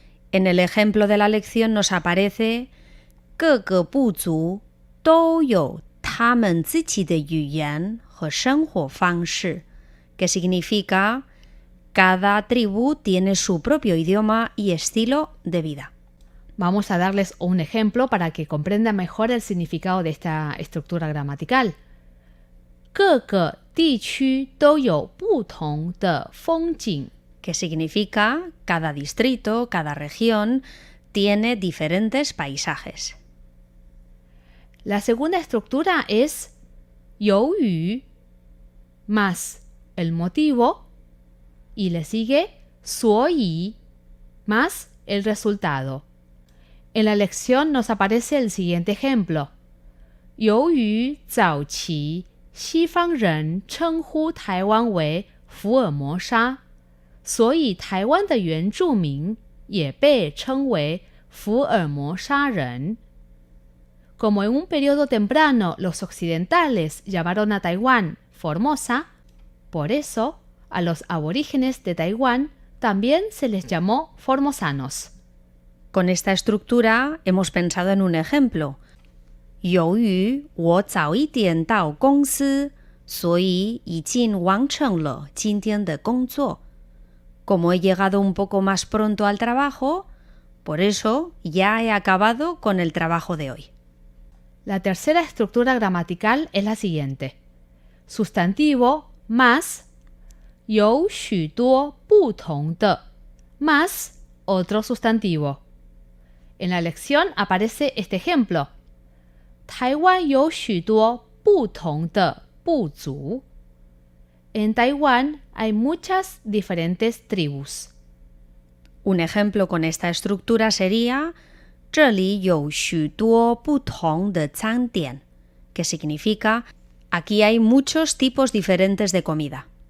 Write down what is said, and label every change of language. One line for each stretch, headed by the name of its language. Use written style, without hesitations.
Spanish: En el ejemplo de la lección nos aparece
Chinese: 各个部族都有他们自己的语言和生活方式,
Spanish: que significa cada tribu tiene su propio idioma y estilo de vida. Vamos a darles un ejemplo para que comprendan mejor el significado de esta estructura gramatical.
Chinese: 各个地区都有不同的风景,
Spanish: que significa cada distrito, cada región tiene diferentes paisajes. La segunda estructura es
Chinese: 由于
Spanish: más el motivo y le sigue
Chinese: 所以
Spanish: más el resultado. En la lección nos aparece el siguiente ejemplo.
Chinese: 由于早期西方人称呼台湾为福尔摩沙，所以台湾的原住民也被称为福尔摩沙人。
Spanish: Como en un periodo temprano los occidentales llamaron a Taiwán Formosa, por eso a los aborígenes de Taiwán también se les llamó formosanos. Con esta estructura hemos pensado en un ejemplo.
Chinese: 由于我早一点到公司，所以已经完成了今天的工作。
Spanish: Como he llegado un poco más pronto al trabajo, por eso ya he acabado con el trabajo de hoy. La tercera estructura gramatical es la siguiente. Sustantivo más
Chinese: 有许多不同的
Spanish: más otro sustantivo. En la lección aparece este ejemplo.
Chinese: 台湾有许多不同的部族.
Spanish: En Taiwán hay muchas diferentes tribus. Un ejemplo con esta estructura sería
Chinese: 这里有许多不同的餐点,
Spanish: que significa aquí hay muchos tipos diferentes de comida.